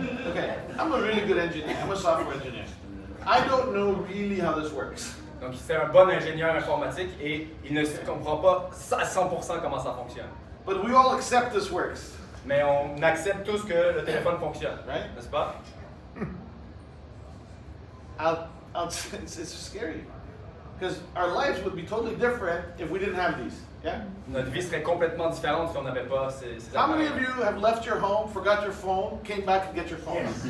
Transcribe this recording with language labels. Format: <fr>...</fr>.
<en>Okay, I'm a really good engineer. I'm a software engineer. I don't know really how this works.</en> <fr>Donc, c'est un bon ingénieur informatique et il ne comprend pas à 100% comment ça fonctionne.</fr> <en>But we all accept this works,</en> <fr>Mais on accepte tous que le téléphone fonctionne,</fr> <en>right?</en> <fr>n'est-ce pas?</fr> <en>It's scary. Because our lives would be totally different if we didn't have these. Yeah?</en> <fr>Notre vie serait complètement différente si on n'avait pas ces</fr> <en>How many</en> <fr>appareils.</fr> <en>of you have left your home, forgot your phone, came back to get your phone?</en>